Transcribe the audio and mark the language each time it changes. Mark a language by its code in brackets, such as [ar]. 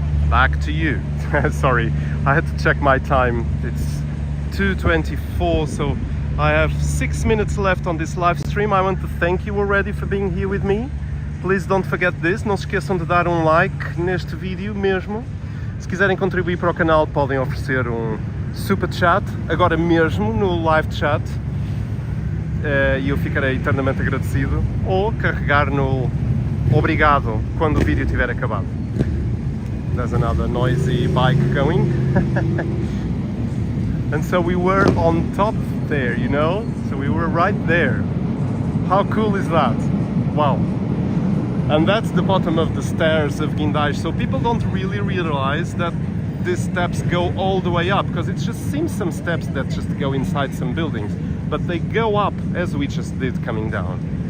[en] Back to you. Sorry, I had to check my time. It's 2:24, so I have 6 minutes left on this live stream. I want to thank you already for being here with me. Please don't forget this. [pt] Não se esqueçam de dar um like neste vídeo mesmo. Se quiserem contribuir para o canal, podem oferecer um super chat, agora mesmo no live chat, e eu ficarei eternamente agradecido, ou carregar no obrigado quando o vídeo tiver acabado. [en] There's another noisy bike going. And so we were on top there, you know? So we were right there. How cool is that? Wow. And that's the bottom of the stairs of Guindais. So people don't really realize that these steps go all the way up, because it just seems some steps that just go inside some buildings, but they go up as we just did coming down.